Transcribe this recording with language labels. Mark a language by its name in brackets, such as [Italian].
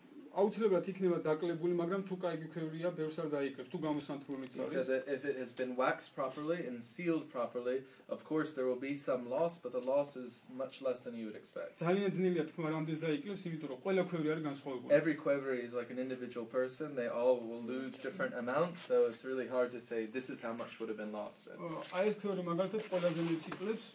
[Georgian] აუცილებლად იქნება დაკლებული, მაგრამ თუ კაი Qvevri-ია, ბევრს არ დაიკლებს, თუ გამოსანთრულიც არის. არის. [English] He said that if it has been waxed properly and sealed properly, of course there will be some loss, but the loss is much less than you would expect. [Georgian] ძალიან ძნელია თქმა რამდენს დაიკლებს, იმიტომ რომ ყველა Qvevri არის განსხვავებული. [English] Every Qvevri is like an individual person, they all will lose different amounts, so it's really hard to say this is how much would have been lost. [Georgian] აი ეს Qvevri მაგალითად ყველაზე მეტს იკლებს.